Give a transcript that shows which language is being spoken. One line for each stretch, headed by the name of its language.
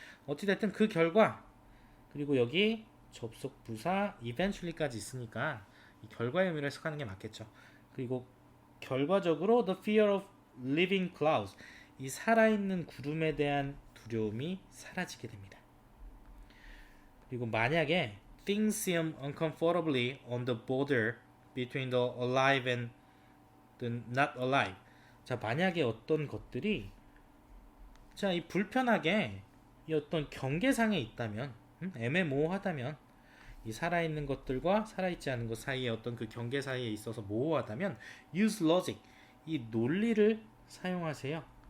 Korean: 어찌됐든 그 결과 그리고 여기 접속 부사 eventually까지 있으니까 이 결과의 의미로 해석하는 게 맞겠죠. 그리고 결과적으로
English: the fear of living clouds
Korean: 이 살아있는 구름에 대한 두려움이 사라지게 됩니다. 그리고 만약에
English: things seem uncomfortably on the border between the alive and the not alive.
Korean: 자, 만약에 어떤 것들이 자, 이 불편하게 이 어떤 경계상에 있다면 애매모호하다면 이 살아있는 것들과 살아있지 않은 것 사이에 어떤 그 경계 사이에 있어서 모호하다면
English: use logic
Korean: 이 논리를 사용하세요.